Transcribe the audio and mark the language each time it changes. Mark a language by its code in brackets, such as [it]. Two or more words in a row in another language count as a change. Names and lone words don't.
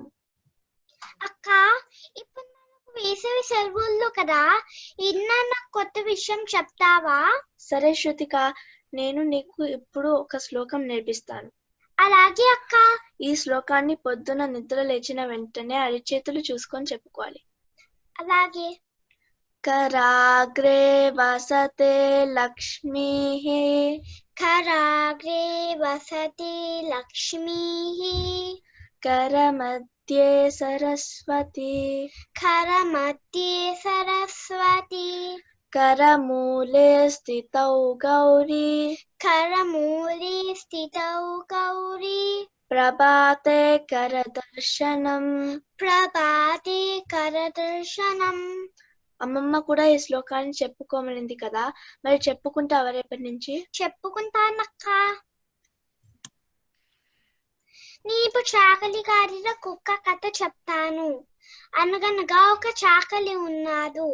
[te] అక్క, ఇప్పుడు మనకు వేసవి సెలవుల్లో కదా, ఇన్న కొత్త విషయం చెప్తావా? సరే శృతిక, నేను నీకు ఇప్పుడు ఒక శ్లోకం నేర్పిస్తాను. అలాగే అక్క. ఈ శ్లోకాన్ని పొద్దున నిద్ర లేచిన వెంటనే అరిచేతులు చూసుకొని చెప్పుకోవాలి. అలాగే. [sa] कराग्रे वसते लक्ष्मीः, कराग्रे वसति लक्ष्मीः, करमध्ये सरस्वती, करमध्ये सरस्वती, करमूले स्थितौ गौरी, करमूले स्थितौ गौरी, प्रभाते करदर्शनं, प्रभाते करदर्शनं. [te] అమ్మమ్మ కూడా ఈ శ్లోకాన్ని చెప్పుకోమనింది కదా, మరి చెప్పుకుంటావా రేపటి నుంచి? చెప్పుకుంటానక్క. నీకు చాకలి గారిన కుక్క కథ చెప్తాను. అనగనగా ఒక చాకలి ఉన్నాడు.